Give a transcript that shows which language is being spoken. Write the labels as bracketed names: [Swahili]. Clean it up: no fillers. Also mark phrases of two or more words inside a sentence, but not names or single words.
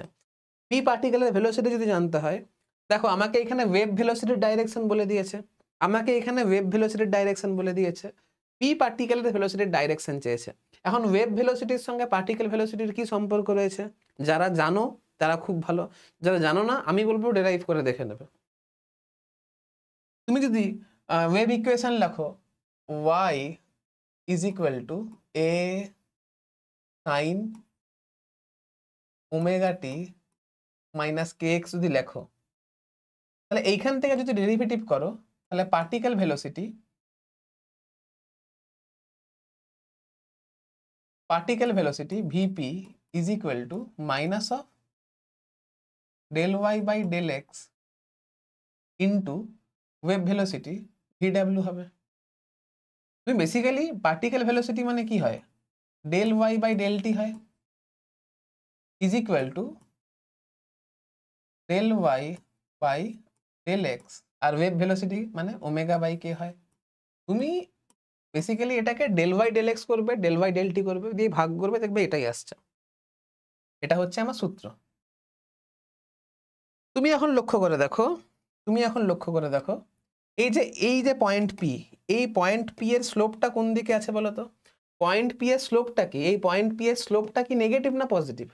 [English] P particle's velocity [Bangla] যদি জানতে হয়, দেখো আমাকে এখানে [English] wave velocity's direction [Bangla] বলে দিয়েছে, আমাকে এখানে [English] wave velocity's direction [Bangla] বলে দিয়েছে, [English] P particle's velocity's direction [Bangla] চেয়েছে। এখন [English] wave velocity's [Bangla] সঙ্গে [English] particle velocity's [Bangla] কি সম্পর্ক রয়েছে, যারা জানো তারা খুব ভালো, যারা জানো না আমি বলবো ডেরাইভ করে দেখে নেবে। তুমি যদি [English] wave equation [Bangla] লেখো [English] y is equal to a sin omega t minus kx [Bangla] যদি লেখো, তাহলে এইখান থেকে যদি ডেরিভেটিভ করো, তাহলে [English] particle velocity vp is equal to minus of del y by del x into wave velocity vw [Bangla] হবে। তুমি বেসিক্যালি [English] particle velocity [Bangla] মানে কি হয়, [English] del y by del t [Bangla] হয়, [English] is equal to del y by del x, [Bangla] আর [English] wave velocity [Bangla] মানে [English] omega by k [Bangla] হয়। তুমি বেসিক্যালি এটাকে [English] del y del x [Bangla] করবে, [English] del y del t [Bangla] করবে, দিয়ে ভাগ করবে, দেখবে এটাই আসছে, এটা হচ্ছে আমার সূত্র। তুমি এখন লক্ষ্য করে দেখো, এই যে [English] point P, [Bangla] এই [English] point P [Bangla] এর স্লোপটা কোন দিকে আছে বলো তো? [English] point P [Bangla] এর স্লোপটা কি, এই [English] point P [Bangla] এর স্লোপটা কি নেগেটিভ না পজিটিভ?